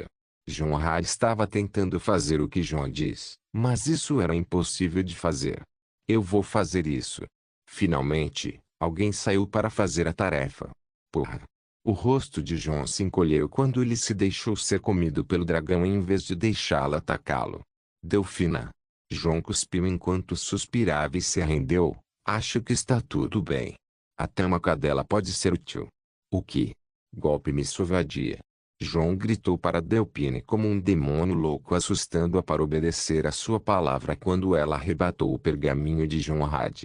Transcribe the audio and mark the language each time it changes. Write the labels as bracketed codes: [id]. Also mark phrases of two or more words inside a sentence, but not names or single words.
[pt] Jonrad estava tentando fazer o que Jon diz, mas isso era impossível de fazer. Eu vou fazer isso. Finalmente, alguém saiu para fazer a tarefa. Porra. O rosto de Jon se encolheu quando ele se deixou ser comido pelo dragão em vez de deixá-lo atacá-lo. Delfina. Jon cuspiu enquanto suspirava e se rendeu. Acho que está tudo bem. Até uma cadela pode ser útil. O que? Golpe-me sua vadia. Jon gritou para Delphine como um demônio louco, assustando-a para obedecer a sua palavra quando ela arrebatou o pergaminho de Jonrad.